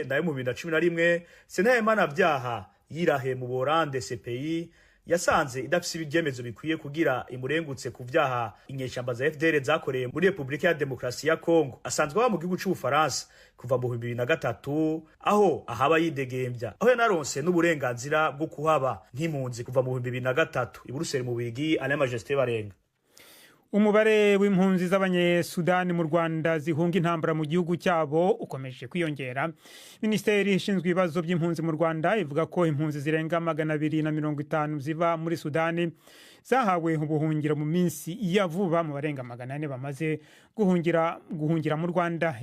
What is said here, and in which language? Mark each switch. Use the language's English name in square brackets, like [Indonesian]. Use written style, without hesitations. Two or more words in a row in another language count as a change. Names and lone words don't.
[Rundi] Nayo mu 2011 sentare mpanavyaha yirahe mu Borande CPI yasanze idafise ibyemezo bikwiye kugira imurengutse ku vyaha inyeshamba za FDL zakoreye muri Republika ya Demokarasi ya Kongo. Asanzwe aba mu gihugu c'Ubufaransa kuva mu 2003 aho ahaba yidegembya, aho yanaronse n'uburenganzira bwo kuhaba nk'impunzi kuva mu 2003 i Buruseli mu Bigi. Alain Majesté Barenga. [Kinyarwanda] Umubare w'impunzi z'abanyesudani mu Rwanda zihunga intambara mu gihugu cyabo ukomeje kwiyongera. Minisiteri ishinzwe ibibazo by'impunzi mu Rwanda ivuga ko impunzi zirenga 250 ziva muri Sudani zahawe ubuhungiro mu minsi ya vuba mu barenga 400 bamaze guhungira mu Rwanda.